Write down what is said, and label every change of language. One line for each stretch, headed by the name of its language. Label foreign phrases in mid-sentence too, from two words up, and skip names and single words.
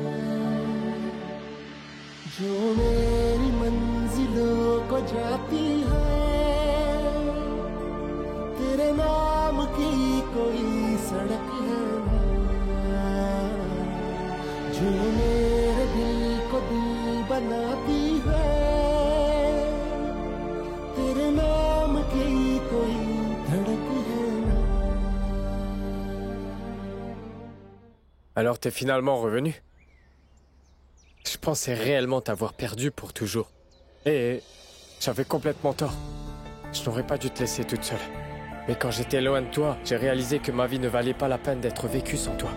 Hindi: जो मेरी मंजिलों को जाती है तेरे नाम की कोई सड़क है ना जो मेरे दिल को दिल बनाती है तेरे नाम की कोई धड़क है ना।
French: Alors t'es finalement revenu? Je pensais réellement t'avoir perdu pour toujours. Et j'avais complètement tort. Je n'aurais pas dû te laisser toute seule. Mais quand j'étais loin de toi, j'ai réalisé que ma vie ne valait pas la peine d'être vécue sans toi.